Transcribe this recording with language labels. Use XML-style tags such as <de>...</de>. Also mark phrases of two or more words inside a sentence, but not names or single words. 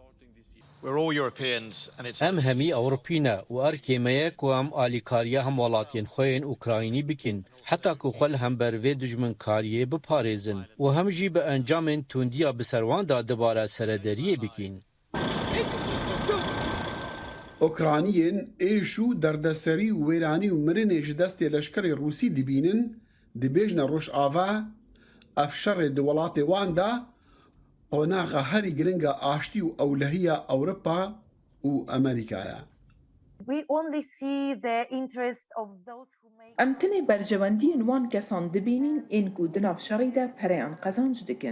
<ku>Em hemî Ewropî ne û erkê me ye ku em alîkariya hem welatiyên xwe yên Ukraynî bikin, heta ku xwe li hember vê dijminkariyê biparêzin û hem jî bi encamên tundiya bi serwan da dibare serederiyê bikin. ئۆکرانیên ئێش و دەردەسەری و وێرانی و مرنێ ji destê leşkerê Rûsî dibînin dibêjne Rojava ev şerê di welatê wan de qonaxa herî giring a aştî û ewlehiya Ewropa û Amerîkaya. ئەم tenê berjewendiyên wan kesan dibînin ên ku di nav şerê de pereyan qezanc dikin.</ku>